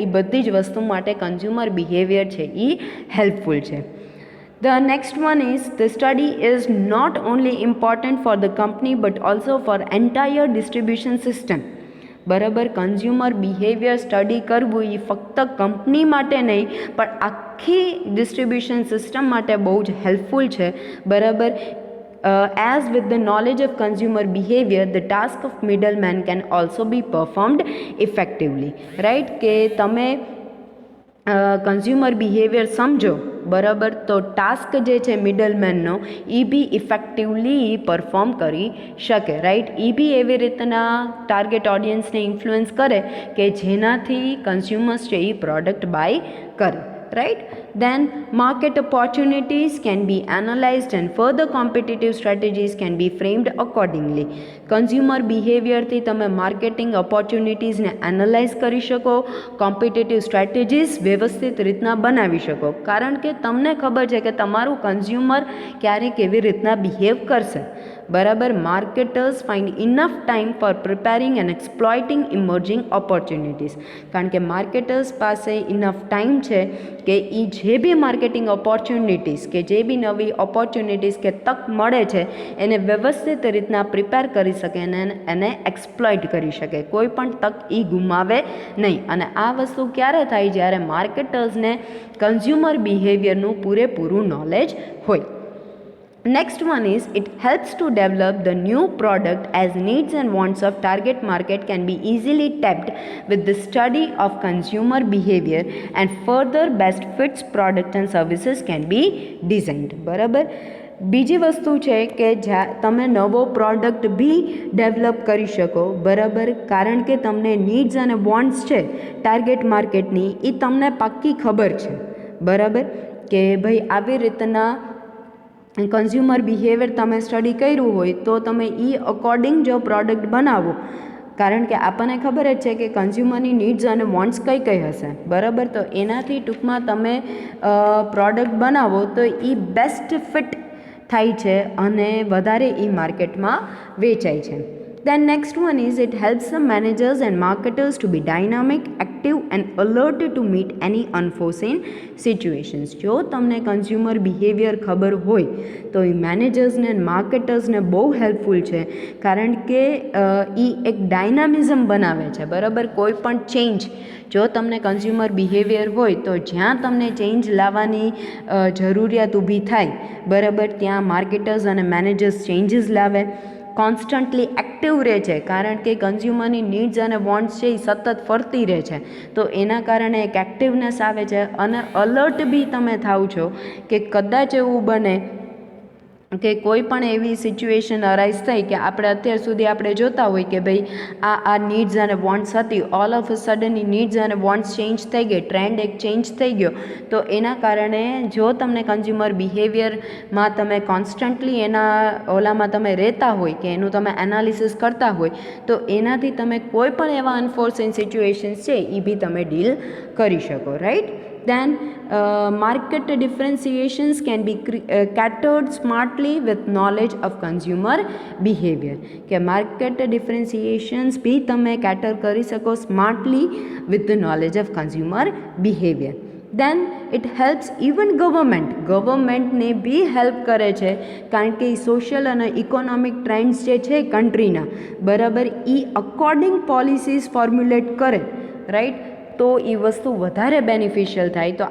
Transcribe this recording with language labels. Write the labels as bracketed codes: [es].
[gu] એ બધી જ વસ્તુ માટે કન્ઝ્યુમર બિહેવિયર છે એ હેલ્પફુલ છે. [en] The next one is the study is not only important for the company but also for entire distribution system. [gu] બરાબર, consumer behaviour study કરવું એ ફક્ત કંપની માટે નહીં પણ આખી ડિસ્ટ્રીબ્યુશન સિસ્ટમ માટે બહુ જ હેલ્પફુલ છે, બરાબર. [en] As with the knowledge of consumer behavior, the task of middleman can also be performed effectively, right. [gu] કે તમે કન્ઝ્યુમર બિહેવિયર સમજો, બરાબર, તો ટાસ્ક જે છે મિડલમેનનો એ બી ઇફેક્ટિવલી પરફોર્મ કરી શકે, રાઈટ. એ બી એવી રીતના ટાર્ગેટ ઓડિયન્સને ઇન્ફ્લુઅન્સ કરે કે જેનાથી કન્ઝ્યુમર્સ છે એ પ્રોડક્ટ બાય કરે, right. [en] Then market opportunities can be analyzed and further competitive strategies can be framed accordingly. [gu] Consumer બિહેવિયરથી તમે માર્કેટિંગ ઓપોર્ચ્યુનિટીઝને એનાલાઇઝ કરી શકો, કોમ્પિટિટિવ સ્ટ્રેટેજીસ વ્યવસ્થિત રીતના બનાવી શકો, કારણ કે તમને ખબર છે કે તમારું કન્ઝ્યુમર ક્યારે કેવી રીતના બિહેવ કરશે, બરાબર. [en] marketers find enough time for preparing and exploiting emerging opportunities, [gu] કારણ કે માર્કેટર્સ પાસે ઇનફ ટાઈમ છે કે એ જે બી માર્કેટિંગ ઓપોર્ચ્યુનિટીઝ કે જે બી નવી ઓપોર્ચ્યુનિટીઝ કે તક મળે છે એને વ્યવસ્થિત રીતના પ્રિપેર કરી શકે અને એને એક્સપ્લોઇટ કરી શકે, કોઈ પણ તક એ ગુમાવે નહીં. અને આ વસ્તુ ક્યારે થાય? જ્યારે માર્કેટર્સને કન્ઝ્યુમર બિહેવિયરનું પૂરેપૂરું નોલેજ હોય. [en] Next one is it helps to develop the new product as needs and wants of target market can be easily tapped with the study of consumer behavior and further best fits product and services can be designed. [gu] બરાબર. બીજી વસ્તુ છે કે તમે નવો product બી develop કરી શકો, બરાબર, કારણ કે તમને નીડ્સ અને વોન્ટ્સ છે ટાર્ગેટ માર્કેટની એ તમને પાક્કી ખબર છે, બરાબર, કે ભાઈ આવી રીતના કન્ઝ્યુમર બિહેવિયર તમે સ્ટડી કર્યું હોય તો તમે એ અકોર્ડિંગ જો પ્રોડક્ટ બનાવો, કારણ કે આપણને ખબર જ છે કે કન્ઝ્યુમરની નીડ્સ અને વોન્ટ્સ કઈ કઈ હશે, બરાબર. તો એનાથી ટૂંકમાં તમે પ્રોડક્ટ બનાવો તો એ બેસ્ટ ફિટ થાય છે અને વધારે એ માર્કેટમાં વેચાય છે. [en] Then next one is it helps the managers and marketers to be dynamic, active and alert to meet any unforeseen situations. [gu] જો તમને કન્ઝ્યુમર બિહેવિયર ખબર હોય તો એ મેનેજર્સને અને માર્કેટર્સને બહુ હેલ્પફુલ છે, કારણ કે એ એક ડાયનામિઝમ બનાવે છે, બરાબર. કોઈ પણ ચેન્જ જો તમને કન્ઝ્યુમર બિહેવિયર હોય તો જ્યાં તમને ચેન્જ લાવવાની જરૂરિયાત ઊભી થાય, બરાબર, ત્યાં માર્કેટર્સ અને મેનેજર્સ ચેન્જીસ લાવે, કોન્સ્ટન્ટલી એક્ટિવ રહે છે, કારણ કે કન્ઝ્યુમરની નીડ્સ અને વોન્ટ્સ છે એ સતત ફરતી રહે છે, તો એના કારણે એક એક્ટિવનેસ આવે છે અને અલર્ટ બી તમે થાવ છો કે કદાચ એવું બને કે કોઈ પણ એવી સિચ્યુએશન અરાઇઝ થઈ કે આપણે અત્યાર સુધી આપણે જોતા હોય કે ભાઈ આ નીડ્સ અને વોન્ટ્સ હતી, [en] all of a sudden [gu] A needs અને વોન્ટ્સ ચેન્જ થઈ ગઈ, ટ્રેન્ડ એક ચેન્જ થઈ ગયો, તો એના કારણે જો તમને કન્ઝ્યુમર બિહેવિયરમાં તમે કોન્સ્ટન્ટલી એના ઓલામાં તમે રહેતા હોય કે એનું તમે એનાલિસિસ કરતા હોય તો એનાથી તમે કોઈ પણ એવા અનફોર્સીન સિચ્યુએશન્સ છે એ બી તમે ડીલ કરી શકો, right. [en] Then market differentiations can be catered smartly with knowledge of consumer behavior. [gu] કે માર્કેટ ડિફરન્સિએશન્સ બી તમે કેટર કરી શકો [en] Smartly with the knowledge of consumer behaviour. Then it helps even [gu] ગવર્મેન્ટને B help કરે છે, કારણ કે એ સોશિયલ અને ઇકોનોમિક ટ્રેન્ડ્સ જે છે કન્ટ્રીના બરાબર એ અકોર્ડિંગ પોલિસીસ ફોર્મ્યુલેટ કરે, રાઈટ, તો એ વસ્તુ વધારે બેનિફિશિયલ થાય.